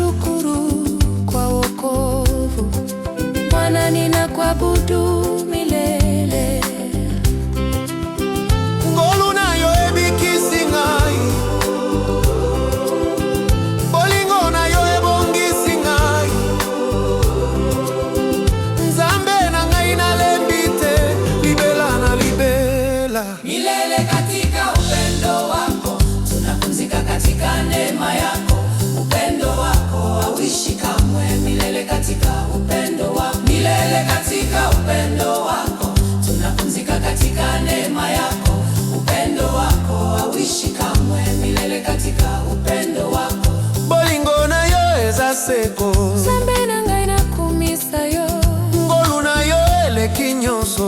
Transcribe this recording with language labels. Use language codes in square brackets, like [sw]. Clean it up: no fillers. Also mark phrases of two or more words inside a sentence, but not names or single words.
[sw] nakushukuru kwa wokovu. Bwana, ninakuabudu milele. [ln] Ngolu nayo ebikisi ngai, bolingo nayo ebongisi ngai. Nzambe na ngai nalembi te, libela na libela. [sw] Milele katika upendo wako, tunapumzika katika neema yako. Upendo wako hauishi kamwe. Milele katika upendo wako, milele katika upendo wako, tunapumzika katika neema yako. Upendo wako hauishi kamwe. Milele katika upendo wako. [ln] Bolingo nayo eza seko, Nzambe na ngai nakumisa yo. ngolu nayo eleki nyonso.